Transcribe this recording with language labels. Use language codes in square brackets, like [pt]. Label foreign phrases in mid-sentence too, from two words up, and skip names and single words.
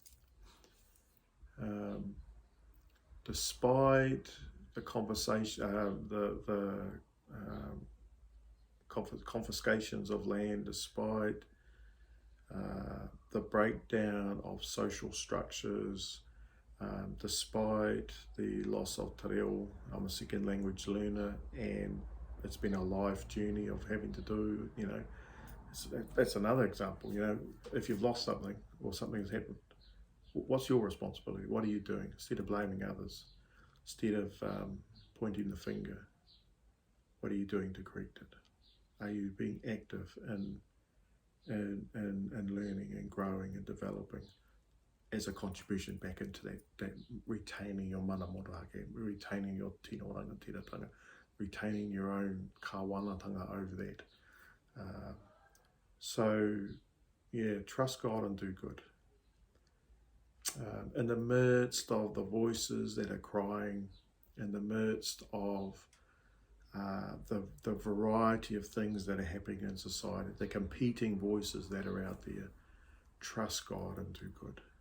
[en] Despite the confiscations of land, despite the breakdown of social structures, despite the loss of [mi] te reo. [en] I'm a second language learner, and it's been a life journey of having to do, that's another example. If you've lost something or something's happened, what's your responsibility? What are you doing? Instead of blaming others, instead of pointing the finger, what are you doing to correct it? Are you being active in learning and growing and developing as a contribution back into that retaining your [mi] mana motuhake, [en] retaining your [mi] tino ranga tiratanga, [en] retaining your own kawanatanga over that. So trust God and do good. In the midst of the voices that are crying, in the midst of the variety of things that are happening in society, the competing voices that are out there, trust God and do good.